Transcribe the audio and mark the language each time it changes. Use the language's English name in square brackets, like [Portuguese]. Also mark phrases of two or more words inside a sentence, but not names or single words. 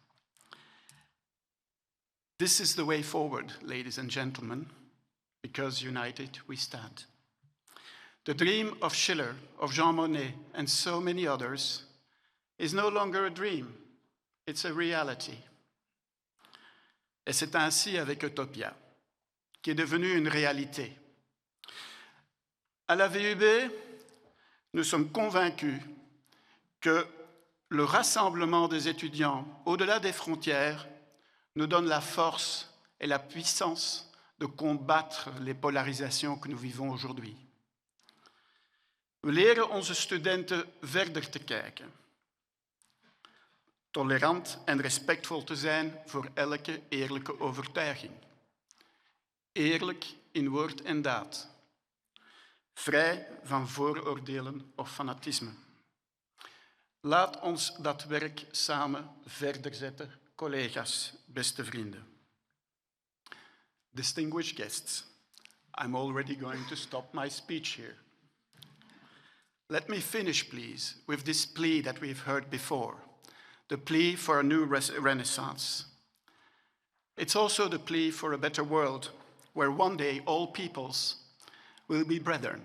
[English] This is the way forward, ladies and gentlemen, because united we stand. The dream of Schiller, of Jean Monnet, and so many others is no longer a dream, it's a reality. [French] Et c'est ainsi avec Utopia, qui est devenue une réalité. À la VUB, nous sommes convaincus que le rassemblement des étudiants au-delà des frontières nous donne la force et la puissance de combattre les polarisations que nous vivons aujourd'hui. [Dutch] We leren onze studenten verder te kijken, tolerant en respectvol te zijn voor elke eerlijke overtuiging. Eerlijk in woord en daad. Vrij van vooroordelen of fanatisme. Laat ons dat werk samen verder zetten, collega's, beste vrienden. [English] Distinguished guests, I'm already going to stop my speech here. Let me finish, please, with this plea that we've heard before, the plea for a new renaissance. It's also the plea for a better world, where one day all peoples will be brethren.